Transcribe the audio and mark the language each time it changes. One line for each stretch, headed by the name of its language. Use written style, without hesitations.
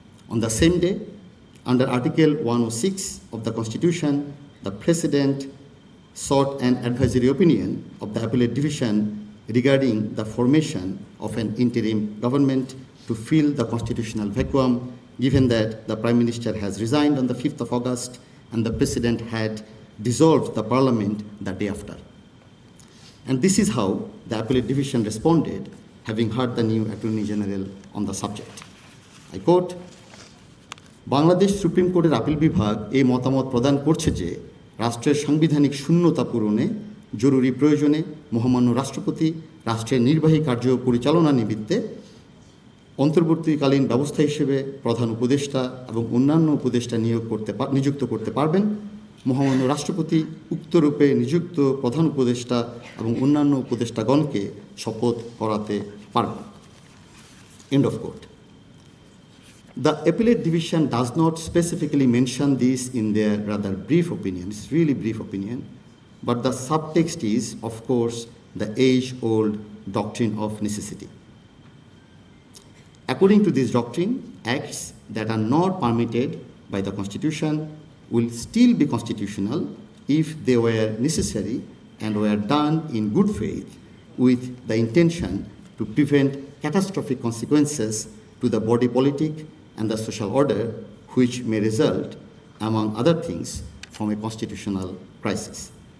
English: On the same day, under Article 106 of the Constitution, the President sought an advisory opinion of the Appellate Division regarding the formation of an interim government to fill the constitutional vacuum, given that the Prime Minister has resigned on the 5th of August and the President had dissolved the Parliament the day after. And this is how the Appellate Division responded, having heard the new Attorney General on the subject. I quote,
Bangla: Bangladesh supreme কোর্টের appeal বিভাগ এই মতামত প্রদান করছে যে রাষ্ট্রের সাংবিধানিক শূন্যতা পূরণে জরুরি প্রয়োজনে মহামান্য রাষ্ট্রপতি রাষ্ট্রের নির্বাহী কার্য পরিচালনা নিমিত্তে অন্তর্বর্তীকালীন ব্যবস্থা হিসেবে প্রধান উপদেষ্টা এবং অন্যান্য উপদেষ্টা নিযুক্ত করতে পারবেন। মহামান্য রাষ্ট্রপতি উক্তরূপে নিযুক্ত প্রধান উপদেষ্টা এবং অন্যান্য উপদেষ্টাগণকে শপথ করাতে পারবেন।
English: End of quote. The Appellate Division does not specifically mention this in their rather brief opinion, it's really brief opinion, but the subtext is, of course, the age-old doctrine of necessity. According to this doctrine, acts that are not permitted by the Constitution will still be constitutional if they were necessary and were done in good faith with the intention to prevent catastrophic consequences to the body politic and the social order, which may result, among other things, from a constitutional crisis.